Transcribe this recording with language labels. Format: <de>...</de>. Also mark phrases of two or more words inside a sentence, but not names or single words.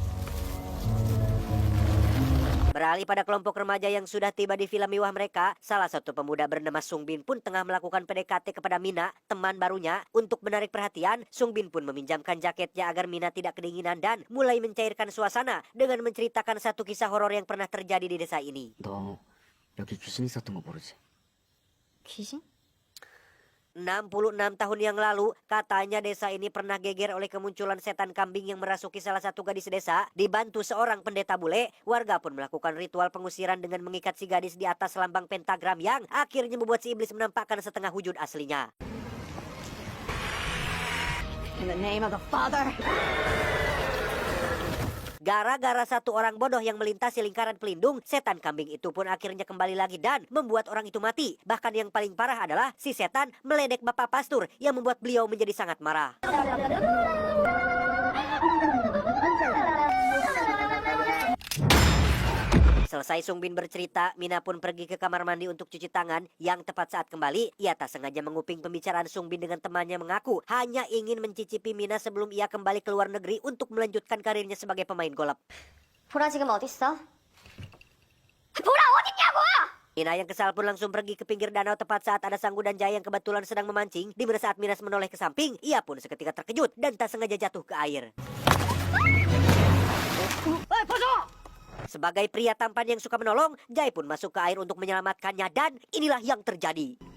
<id>Beralih pada kelompok remaja yang sudah tiba di villa mewah mereka, salah satu pemuda bernama Sung Bin pun tengah melakukan PDKT kepada Mina, teman barunya. Untuk menarik perhatian, Sung Bin pun meminjamkan jaketnya agar Mina tidak kedinginan dan mulai mencairkan suasana dengan menceritakan satu kisah horor yang pernah terjadi di desa ini.</id> <ko>너 여기 귀신 있었던 거 모르지? 귀신?</ko> <id>66 tahun yang lalu, katanya desa ini pernah geger oleh kemunculan setan kambing yang merasuki salah satu gadis desa. Dibantu seorang pendeta bule, warga pun melakukan ritual pengusiran dengan mengikat si gadis di atas lambang pentagram yang akhirnya membuat si iblis menampakkan setengah wujud aslinya.</id> <en>In the name of the Father.</en> <id>Gara-gara satu orang bodoh yang melintasi lingkaran pelindung, setan kambing itu pun akhirnya kembali lagi dan membuat orang itu mati. Bahkan yang paling parah adalah si setan meledek Bapak Pastur yang membuat beliau menjadi sangat marah. Selesai Sung Bin bercerita, Mina pun pergi ke kamar mandi untuk cuci tangan. Yang tepat saat kembali, ia tak sengaja menguping pembicaraan Sung Bin dengan temannya mengaku hanya ingin mencicipi Mina sebelum ia kembali ke luar negeri untuk melanjutkan karirnya sebagai pemain golf.</id> <ko>보라 지금 어딨어? 보라 어딨냐고!</ko> <id>Mina yang kesal pun langsung pergi ke pinggir danau tepat saat ada Sanggu dan Jae yang kebetulan sedang memancing. Di mana saat Mina menoleh ke samping, ia pun seketika terkejut dan tak sengaja jatuh ke air. Sebagai pria tampan yang suka menolong, Jae pun masuk ke air untuk menyelamatkannya dan inilah yang terjadi.</id>